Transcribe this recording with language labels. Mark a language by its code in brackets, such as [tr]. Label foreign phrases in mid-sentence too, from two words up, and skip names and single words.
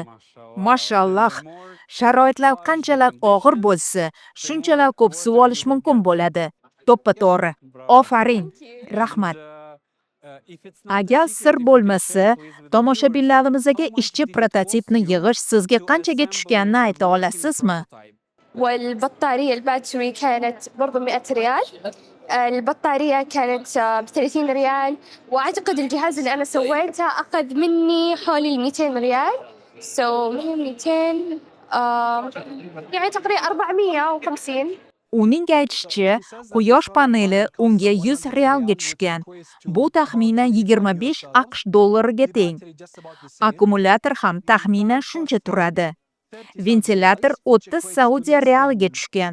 [uz] Mashalloh, sharoitlar qanchalar og'ir bo'lsa, shunchalar ko'p suv olish mumkin bo'ladi. To'ppa-to'g'ri. Ofarin. Rahmat. Agar sir bo'lmasa, tomoshabinlarimizga ishchi prototipni yig'ish sizga qanchaga tushganini ayta olasizmi? [ar] والبطارية الباتري كانت برضو 100 ريال. البطارية كانت ب30 ريال، وأعتقد الجهاز اللي أنا سويته أخذ مني حوالي 200 ريال. 200 يعني تقريبا 450. [uz] Uning aytishicha, quyosh paneli unga 100 realga tushgan. Bu taxminan 25 AQSh dollariga teng. Akkumulyator ham taxminan shuncha turadi. Ventilyator 30 Saudiya realiga tushgan.